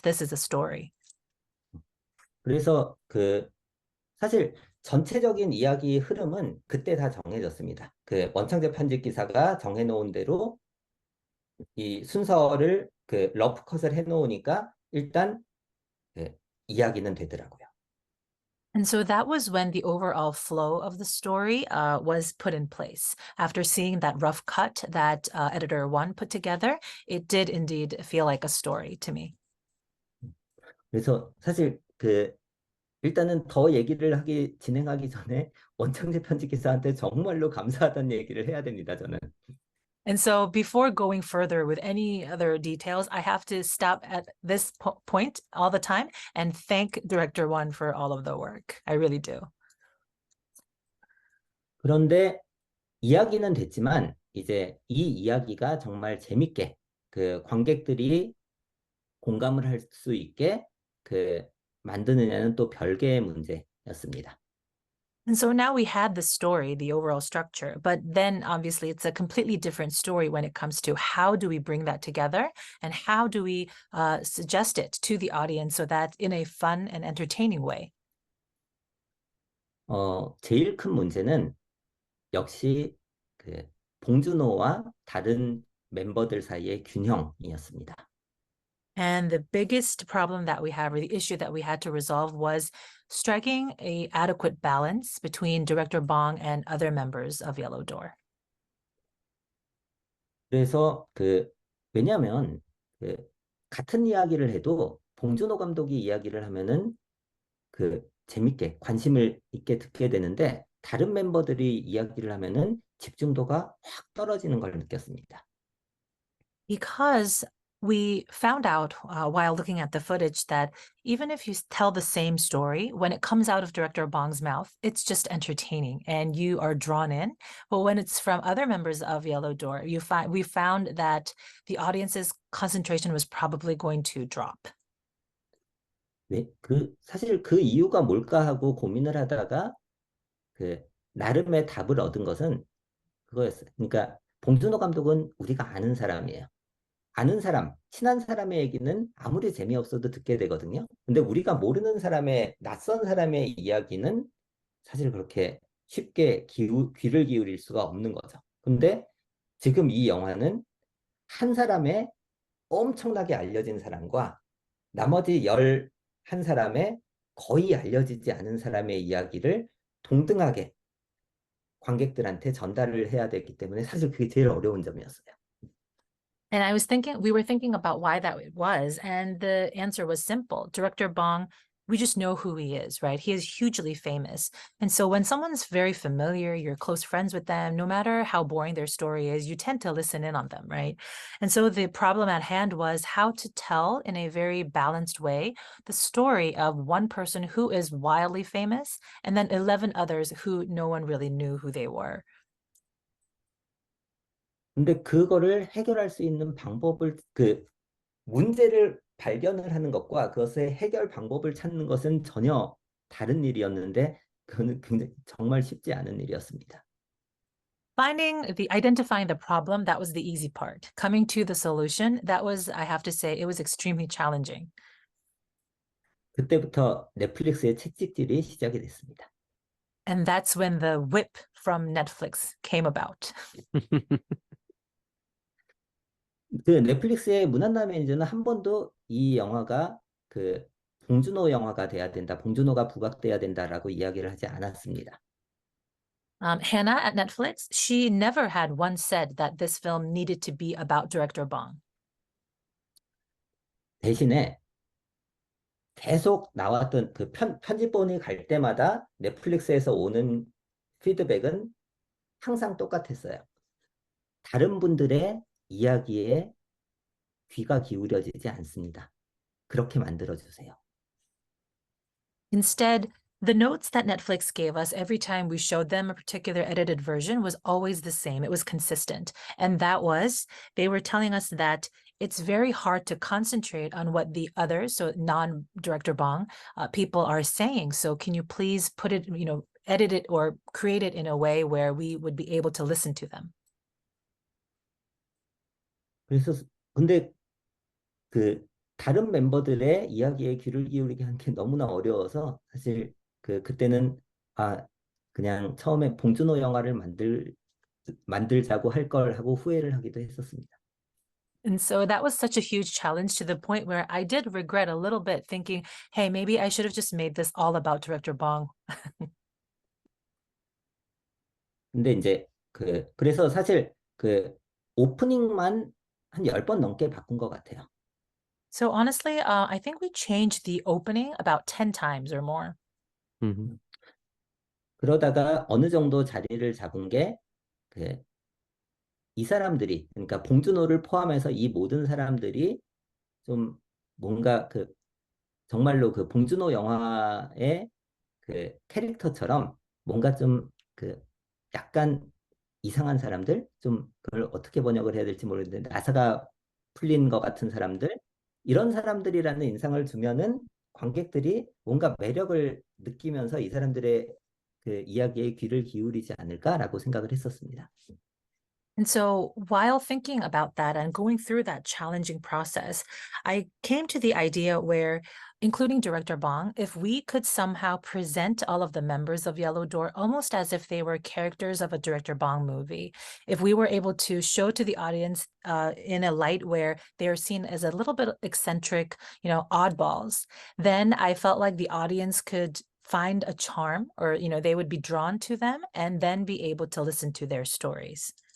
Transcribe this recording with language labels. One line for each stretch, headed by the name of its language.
English: This is a story.
Korean: 그래서 그 사실 전체적인 이야기 흐름은 그때 다 정해졌습니다. 그 원창재 편집 기사가 정해놓은 대로 이 순서를 그 러프 컷을 해놓으니까 일단 그 이야기는 되더라고요.
English: And so that was when the overall flow of the story was put in place. After seeing that rough cut that editor one put together, it did indeed feel like a story to me.
Korean: 그래서 사실 그 일단은 더 얘기를 진행하기 전에 원창재 편집 기사한테 정말로 감사하다는 얘기를 해야 됩니다, 저는.
English: And so before going further with any other details, I have to stop at this point all the time and thank Director One for all of the work. I really do.
Korean: 그런데 이야기는 됐지만 이제 이 이야기가 정말 재밌게 그 관객들이 공감을 할 수 있게 그 만드느냐는 또 별개의 문제였습니다.
English: And so now we had the story, the overall structure, but then obviously it's a completely different story when it comes to how do we bring that together and how do we suggest it to the audience so that in a fun and entertaining way.
Korean: 제일 큰 문제는 역시 그 봉준호와 다른 멤버들 사이의 균형이었습니다.
English: And the biggest problem that we had, or the issue that we had to resolve, was striking a adequate balance between Director Bong and other members of Yellow Door.
Korean: 그래서 그 왜냐하면 그 같은 이야기를 해도 봉준호 감독이 이야기를 하면은 그 재밌게 관심을 있게 듣게 되는데 다른 멤버들이 이야기를 하면은 집중도가 확 떨어지는 걸 느꼈습니다.
English: Because we found out while looking at the footage that even if you tell the same story, when it comes out of director Bong's mouth, it's just entertaining and you are drawn in. But when it's from other members of Yellow Door, we found that the audience's concentration was probably going to drop.
Korean: 네, 사실 그 이유가 뭘까 하고 고민을 하다가 그 나름의 답을 얻은 것은 그거였어요. 그러니까 봉준호 감독은 우리가 아는 사람이에요. 아는 사람, 친한 사람의 얘기는 아무리 재미없어도 듣게 되거든요. 근데 우리가 모르는 사람의, 낯선 사람의 이야기는 사실 그렇게 쉽게 귀를 기울일 수가 없는 거죠. 근데 지금 이 영화는 한 사람의 엄청나게 알려진 사람과 나머지 11사람의 거의 알려지지 않은 사람의 이야기를 동등하게 관객들한테 전달을 해야 되기 때문에 사실 그게 제일 어려운 점이었어요.
English: And we were thinking about why that was, and the answer was simple. Director Bong, we just know who he is, right? He is hugely famous. And so when someone's very familiar, you're close friends with them, no matter how boring their story is, you tend to listen in on them, right? And so the problem at hand was how to tell in a very balanced way the story of one person who is wildly famous and then 11 others who no one really knew who they were.
Korean: 근데 그거를 해결할 수 있는 방법을 문제를 발견을 하는 것과 그것의 해결 방법을 찾는 것은 전혀 다른 일이었는데 그거는 굉장히 정말 쉽지 않은 일이었습니다.
English: Identifying the problem, that was the easy part. Coming to the solution, that was, I have to say, it was extremely challenging.
Korean: 그때부터 넷플릭스의 채찍질이 시작이 됐습니다.
English: And that's when the whip from Netflix came about.
Korean: 그 넷플릭스의 무난나 매니저는 한 번도 이 영화가 봉준호 영화가 돼야 된다, 봉준호가 부각돼야 된다라고 이야기를 하지 않았습니다.
English: Hannah at Netflix, she never had once said that this film needed to be about director Bong.
Korean: 대신에 계속 나왔던 그 편집본이 갈 때마다 넷플릭스에서 오는 피드백은 항상 똑같았어요. 다른 분들의 이야기에 귀가 기울여지지 않습니다. 그렇게 만들어주세요.
English: Instead, the notes that Netflix gave us every time we showed them a particular edited version was always the same. It was consistent. And that was, they were telling us that it's very hard to concentrate on what the others, so non-director Bong, people are saying. So can you please put it, edit it or create it in a way where we would be able to listen to them?
Korean: 그래서 근데 다른 멤버들의 이야기에 귀를 기울이게 하는 게 너무나 어려워서 사실 그때는 그냥 처음에 봉준호 영화를 만들자고 할 걸 하고 후회를 하기도 했었습니다.
English: And so that was such a huge challenge to the point where I did regret a little bit thinking, hey, maybe I should have just made this all about director Bong.
Korean: 근데 이제 그래서 사실 오프닝만 한 10번 넘게 바꾼 것 같아요.
English: So honestly, I think we changed the opening about 10 times or more. Mm-hmm.
Korean: 그러다가 어느 정도 자리를 잡은 게 이 사람들이, 그러니까 봉준호를 포함해서 이 모든 사람들이 좀 뭔가 정말로 봉준호 영화의 캐릭터처럼 뭔가 좀 약간 이상한 사람들, 좀 그걸 어떻게 번역을 해야 될지 모르겠는데 나사가 풀린 것 같은 사람들, 이런 사람들이라는 인상을 주면은 관객들이 뭔가 매력을 느끼면서 이 사람들의 이야기에 귀를 기울이지 않을까라고 생각을 했었습니다.
English: And so while thinking about that and going through that challenging process, I came to the idea where, including director Bong, if we could somehow present all of the members of Yellow Door almost as if they were characters of a director Bong movie, if we were able to show to the audience in a light where they are seen as a little bit eccentric, oddballs, then I felt like the audience could find a charm, or they would be drawn to them and then be able to listen to their stories.